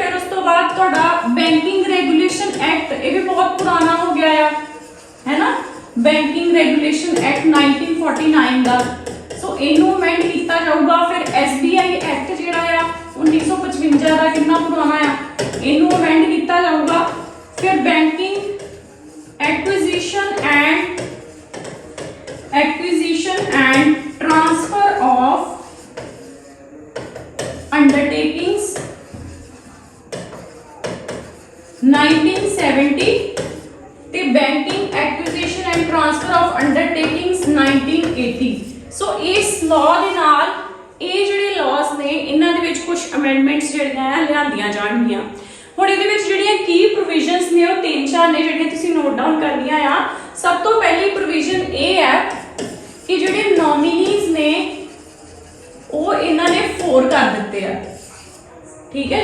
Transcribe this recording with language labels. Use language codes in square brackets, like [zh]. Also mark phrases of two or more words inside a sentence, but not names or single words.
[pa] ਫਿਰ ਉਸ ਤੋਂ ਬਾਅਦ ਤੁਹਾਡਾ ਬੈਂਕਿੰਗ ਰੈਗੂਲੇਸ਼ਨ ਐਕਟ, ਇਹ ਵੀ ਬਹੁਤ ਪੁਰਾਣਾ ਹੋ ਗਿਆ ਆ, ਹੈ ਨਾ। ਬੈਂਕਿੰਗ ਰੈਗੂਲੇਸ਼ਨ ਐਕਟ 1949 ਦਾ, ਸੋ ਇਹਨੂੰ ਅਮੈਂਡ ਕੀਤਾ ਜਾਊਗਾ। ਫਿਰ SBI ਐਕਟ ਜਿਹੜਾ ਆ 1955 ਦਾ, ਕਿੰਨਾ ਪੁਰਾਣਾ ਆ, ਇਹਨੂੰ ਅਮੈਂਡ ਕੀਤਾ ਜਾਊਗਾ। ਫਿਰ ਬੈਂਕਿੰਗ acquisition and transfer of undertakings 1970 ਤੇ ਬੈਂਕਿੰਗ acquisition and transfer of undertakings 1980। ਸੋ ਇਸ ਲਾਅ ਦੇ ਨਾਲ ਇਹ ਜਿਹੜੇ ਲਾਜ਼ ਨੇ ਇਹਨਾਂ ਦੇ ਵਿੱਚ ਕੁਝ ਅਮੈਂਡਮੈਂਟਸ ਜਿਹੜੀਆਂ ਆ ਲਿਆਂਦੀਆਂ ਜਾਣਗੀਆਂ। ਹੁਣ ਇਹਦੇ ਵਿੱਚ ਜਿਹੜੀਆਂ ਕੀ ਪ੍ਰੋਵੀਜ਼ਨਸ ਨੇ ਉਹ 3-4 ਨੇ ਜਿਹੜੀਆਂ ਤੁਸੀਂ [en] note down [pa] ਕਰਨੀਆਂ ਆ। ਸਭ ਤੋਂ ਪਹਿਲੀ ਪ੍ਰੋਵੀਜ਼ਨ ਇਹ ਹੈ ਕਿ ਜਿਹੜੇ ਨੋਮੀਨੀਜ਼ ਨੇ ਉਹ ਇਹਨਾਂ ਨੇ 4 ਕਰ ਦਿੱਤੇ ਆ, ਠੀਕ ਹੈ।